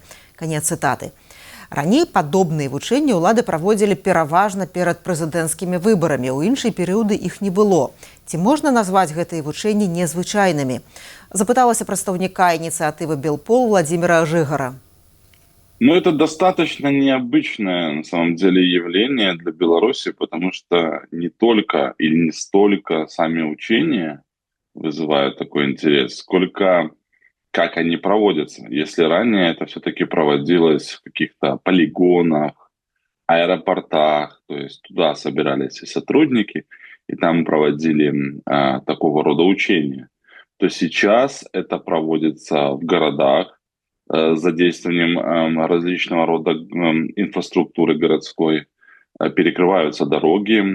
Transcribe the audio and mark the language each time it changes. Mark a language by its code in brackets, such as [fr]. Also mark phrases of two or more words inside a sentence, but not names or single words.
[be] Канец цытаты. Раней падобныя вучэнні ўлады праводзілі пераважна перад прэзідэнцкімі выбарамі. У іншыя перыяды іх не было. Ці можна назваць гэтыя вучэнні незвычайнымі? Запыталася прадстаўніка ініцыятывы «Белпол» Владимира Жигара. Ну, [ru] это достаточно необычное, на самом деле, явление для Беларуси, потому что не только или не столько сами учения вызывают такой интерес, сколько как они проводятся. Если ранее это все-таки проводилось в каких-то полигонах, аэропортах, то есть туда собирались и сотрудники, и там проводили такого рода учения, то сейчас это проводится в городах с задействованием различного рода инфраструктуры городской, перекрываются дороги.